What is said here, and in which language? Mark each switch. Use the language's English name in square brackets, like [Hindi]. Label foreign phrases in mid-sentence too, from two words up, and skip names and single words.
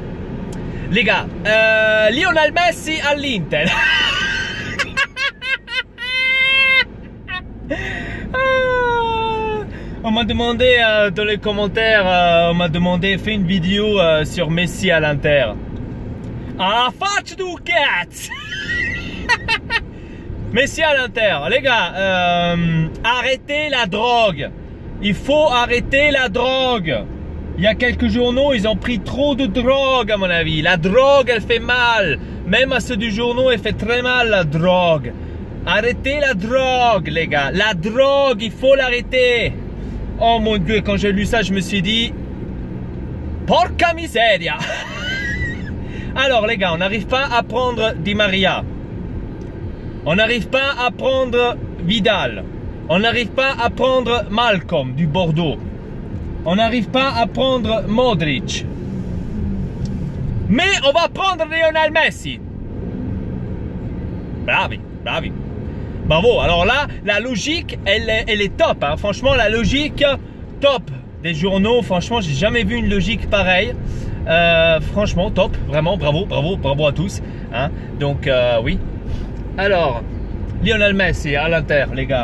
[French] Les gars, Lionel Messi à l'Inter. On m'a demandé dans les commentaires, on m'a demandé fais une vidéo sur Messi à l'Inter. [Italian] Ah, faccia du cazzo. [French] Messi à l'Inter, les gars, arrêtez la drogue. Il faut arrêter la drogue. Il y a quelques journaux, ils ont pris trop de drogue à mon avis. La drogue, elle fait mal. Même à ceux du journaux, elle fait très mal la drogue. Arrêtez la drogue, les gars. La drogue, il faut l'arrêter. Oh mon Dieu, quand j'ai lu ça, je me suis dit... [Italian] Porca miseria. [French] Alors les gars, on n'arrive pas à prendre Di Maria. On n'arrive pas à prendre Vidal. On n'arrive pas à prendre Malcolm du Bordeaux. On n'arrive pas à prendre Modric. Mais on va prendre Lionel Messi. [Italian] Bravi, bravi. Bravo. [French] Alors là, la logique, elle est top, hein. Franchement, la logique, top des journaux. Franchement, j'ai jamais vu une logique pareille. Franchement, top. Vraiment, bravo, bravo, bravo à tous, hein. Donc, oui. Alors, Lionel Messi à l'Inter, les gars.